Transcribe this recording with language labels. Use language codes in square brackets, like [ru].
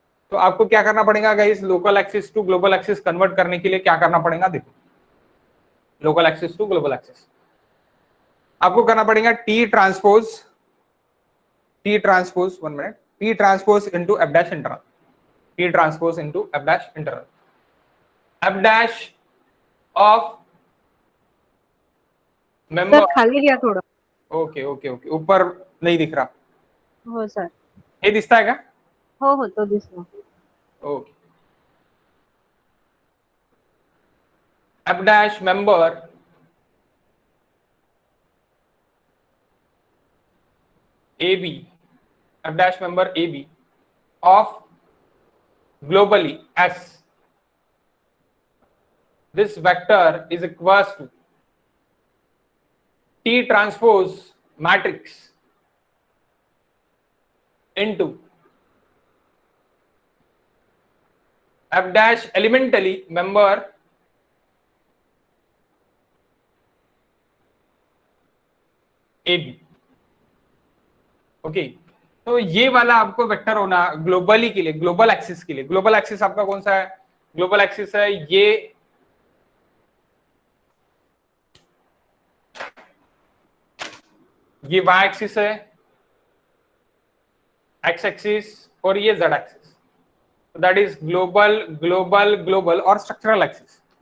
[hi] तो आपको क्या करना पड़ेगा guys, local axis to global axis convert करने के लिए क्या करना पड़ेगा, देखो local axis to global axis आपको करना पड़ेगा T transpose, one minute, T transpose into F dash internal, T transpose into F dash internal, F dash of member. खाली लिया थोड़ा। ओके ओके ओके, ऊपर नहीं दिख रहा, [mr] हो सर, ये दिसता है क्या, हो तो दिसला। [en] Okay, F dash member AB, F dash member AB of globally S. This vector is equals to T transpose matrix into F dash elementally member AB। [hi] Okay, तो ये वाला आपको वेक्टर होना ग्लोबली के लिए, ग्लोबल एक्सिस के लिए। Global axis आपका कौन सा है, ग्लोबल एक्सिस है ये वाई एक्सिस है, एक्स एक्सिस, और ये Z axis, [en] that is global global global [hi] और स्ट्रक्चरल एक्सिस।